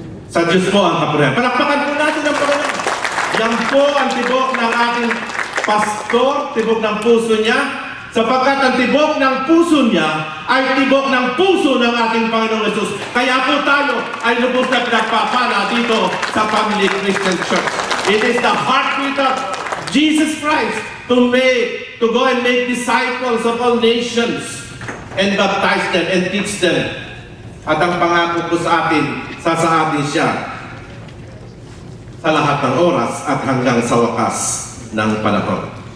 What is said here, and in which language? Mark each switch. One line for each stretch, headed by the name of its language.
Filipino: Sa Diyos po ang kapurihan. Palakpakan po natin ang Panginoon. Yan po ang tibok ng ating pastor, tibok ng puso niya, sapagkat ang tibok ng puso niya ay tibok ng puso ng ating Panginoong Jesus. Kaya po tayo ay lubos na pinagpapala dito sa Family Christian Church.
English: It is the heartbeat of Jesus Christ to go and make disciples of all nations and baptize them and teach them.
Filipino: At ang pangako po sa atin, sasaatin siya sa lahat ng oras at hanggang sa wakas ng panahon.